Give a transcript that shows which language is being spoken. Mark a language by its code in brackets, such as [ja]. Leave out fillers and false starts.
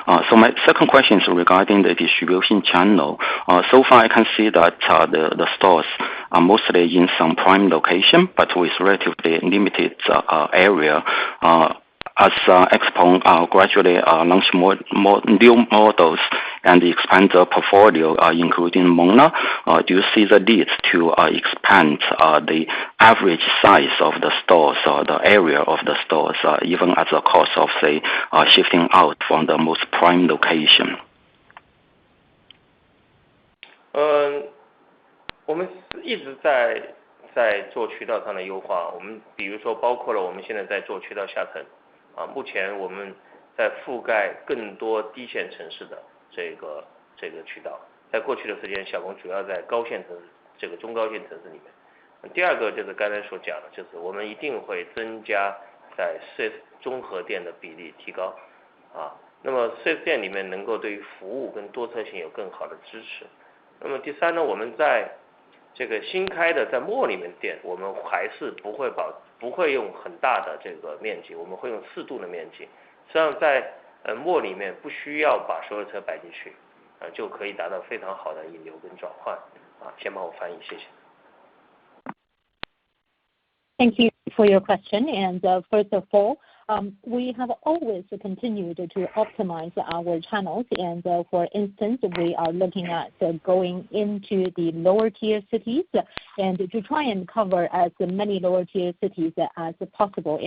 [en] So my second question is regarding the distribution channel. So far I can see that the stores are mostly in some prime location, but with relatively limited area. As XPeng gradually launch more new models and expand the portfolio, including Mona, do you see the need to expand the average size of the stores or the area of the stores, even at the cost of, say, shifting out from the most prime location? [zh] 我们一直在做渠道上的优化，我们比如说包括了我们现在在做渠道下沉，目前我们在覆盖更多低线城市的这个渠道，在过去的时间，小鹏主要在高线城市这个中高线城市里面。第二个就是刚才所讲的，就是我们一定会增加在 4S 综合店的比例提高，那么 4S 店里面能够对于服务跟多车型有更好的支持。那么第三呢，我们在这个新开的在mall里面店，我们还是不会用很大的这个面积，我们会用适度的面积。实际上在mall里面不需要把所有车摆进去，就可以达到非常好的引流跟转换。先帮我翻译，谢谢。 [en] Thank you for your question. And first of all, we have always continued to optimize our channels. And for instance, we are looking at going into the lower tier cities and to try and cover as many lower tier cities as possible.